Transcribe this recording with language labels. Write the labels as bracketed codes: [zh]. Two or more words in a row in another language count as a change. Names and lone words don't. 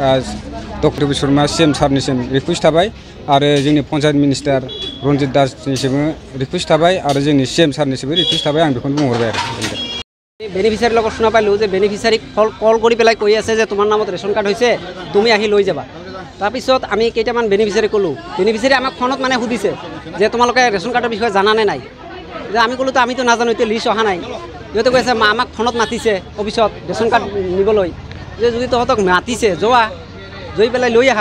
[brx] डक्टर बिश्वकर्मा CM सारनिसिम रिकुवेस्ट थाबाय आरो जोंनि [en] panchayat minister [brx] रन्जित दासनिसिमबो रिकुवेस्ट थाबाय आरो जोंनि CM सारनिसिमबो रिकुवेस्ट थाबाय आं बेखौनो बुंहरबाय आरो [as] बेनिफिसियारि লগত শুনা পাইলোঁ যে বেনিফিচিয়াৰীক কল কৰি পেলাই কৈ আছে যে তোমাৰ নামত [en] ration card [as] হৈছে তুমি আহি লৈ যাবা। তাৰপিছত আমি কেইটামান বেনিফিচিয়াৰী ক'লোঁ, বেনিফিচিয়াৰী আমাক ফোনত মানে সুধিছে যে তোমালোকে [en] ration cardৰ [as] বিষয়ে জানানে নাই, যে আমি ক'লোঁ তো আমিতো নাজানো, এতিয়া লিষ্ট অহা নাই। সিহঁতে কৈছে আমাক ফোনত মাতিছে অফিচত [en] ration card [as] নিবলৈ, যে যদি তহঁতক মাতিছে যোৱা, গৈ পেলাই লৈ আহা।